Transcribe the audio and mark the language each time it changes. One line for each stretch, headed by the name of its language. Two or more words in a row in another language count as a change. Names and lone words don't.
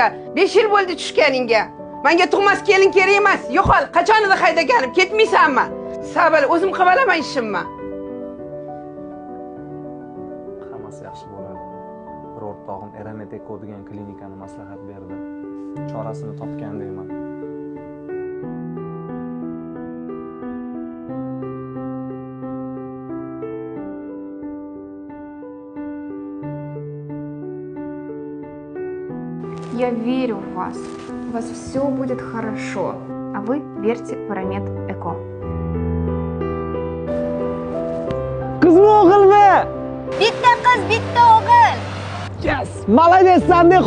Uzbek: 5 yil bo'ldi tushganingga. Menga tug'mas kelin kerak emas. Yo'qol, qachon edi haydaganim? Ketmaysanmi? Sabr, o'zim qilib olaman ishimni. Hammasi yaxshi bo'ladi. Bir o'rtog'im Eramet Eko degan klinikani maslahat berdi. Chorasini topgan deyman.
Russian: Я верю в вас. У вас все будет хорошо. А вы верьте в Eramet Eko.
Uzbek: Qizmi o'g'ilmi? Bitta qiz, bitta o'g'il.
Russian: Yes! Молодец,